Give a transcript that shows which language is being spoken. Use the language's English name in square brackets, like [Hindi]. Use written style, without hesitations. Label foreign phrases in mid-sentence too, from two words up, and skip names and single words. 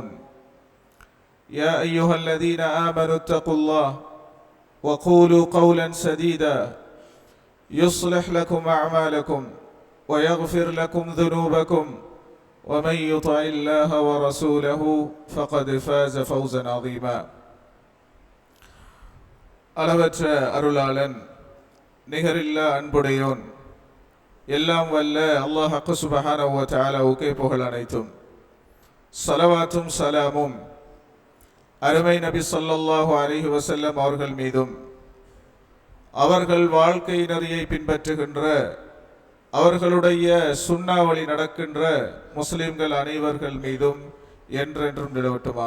[Arabic] يا أيها الذين آمنوا اتقوا الله وقولوا قولا سديدا يصلح لكم أعمالكم ويغفر لكم ذنوبكم ومن يطع الله ورسوله فقد فاز فوزا عظيما. [Tamil] அளவற்ற அருளாளன் நிகரில்லா அன்புடையோன் எல்லாம் வல்ல அல்லாஹ் [Arabic] سبحانه وتعالى [Tamil] புகழ் அனைத்தும். ஸலவாத்தும் சலாமும் அருமை நபி [Arabic] صلى الله عليه وسلم [Tamil] அவர்கள் மீதும் அவர்கள் வாழ்க்கை நெறியை பின்பற்றுகின்ற அவர்களுடைய சுன்னா வழி நடக்கின்ற முஸ்லிம்கள் அனைவர்கள் மீதும் என்றென்றும் நிலவட்டுமாக.